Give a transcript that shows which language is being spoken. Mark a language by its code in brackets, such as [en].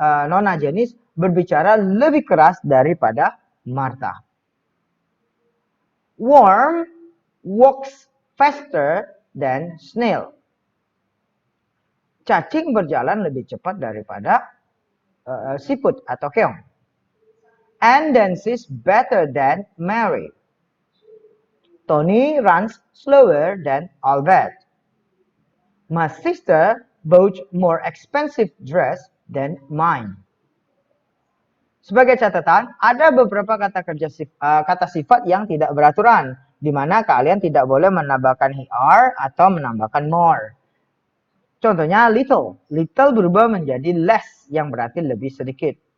[id] Nona Janice berbicara lebih keras daripada Martha. [en] Worm walks faster than snail. [id] Cacing berjalan lebih cepat daripada siput atau keong. [en] Anne dances better than Mary. Tony runs slower than Albert. My sister bought more expensive dress than mine. [id] Sebagai catatan, ada beberapa kata sifat yang tidak beraturan, di mana kalian tidak boleh menambahkan "er" atau menambahkan "more". Contohnya little. Little berubah menjadi less, yang berarti lebih sedikit.